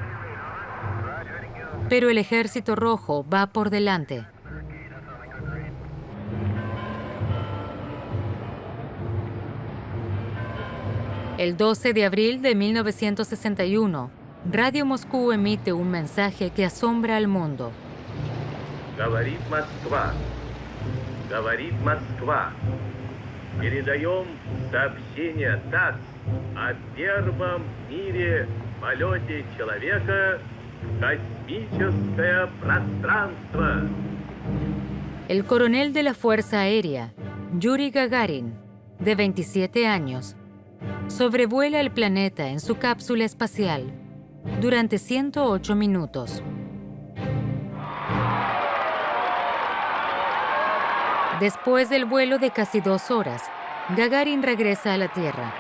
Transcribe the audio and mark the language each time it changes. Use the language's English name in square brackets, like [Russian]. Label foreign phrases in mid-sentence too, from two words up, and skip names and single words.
[Spanish] Pero el Ejército Rojo va por delante. El 12 de abril de 1961, Radio Moscú emite un mensaje que asombra al mundo. [Russian] Говорит Москва. Говорит Москва. Передаем сообщение ТАСС о первом в мире полете человека в космическое пространство. [Spanish] El coronel de la Fuerza Aérea, Yuri Gagarin, de 27 años, sobrevuela el planeta en su cápsula espacial durante 108 minutos. Después del vuelo de casi 2 horas, Gagarin regresa a la Tierra.